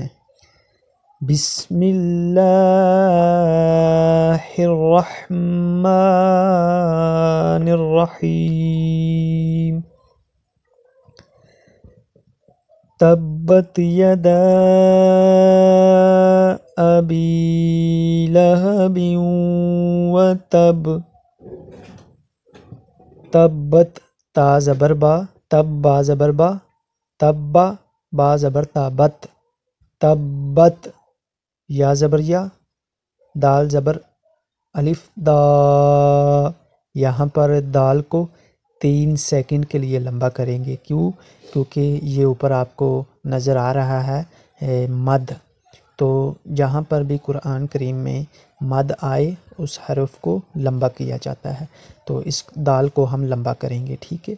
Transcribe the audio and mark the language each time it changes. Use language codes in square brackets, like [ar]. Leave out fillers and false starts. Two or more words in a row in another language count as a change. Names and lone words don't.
[ar] بسم اللہ الرحمن الرحیم۔ تبت یدا ابی لہب وتب۔ [ur] تبت تا زبر با، تب با زبر با، تب با زبر تابت، تبت یا زبر یا، دال زبر الف دا۔ یہاں پر دال کو 3 سیکنڈ کے لیے لمبا کریں گے۔ کیونکہ یہ اوپر آپ کو نظر آ رہا ہے مد، تو جہاں پر بھی قرآن کریم میں مد آئے اس حرف کو لمبا کیا جاتا ہے، تو اس دال کو ہم لمبا کریں گے، ٹھیک ہے۔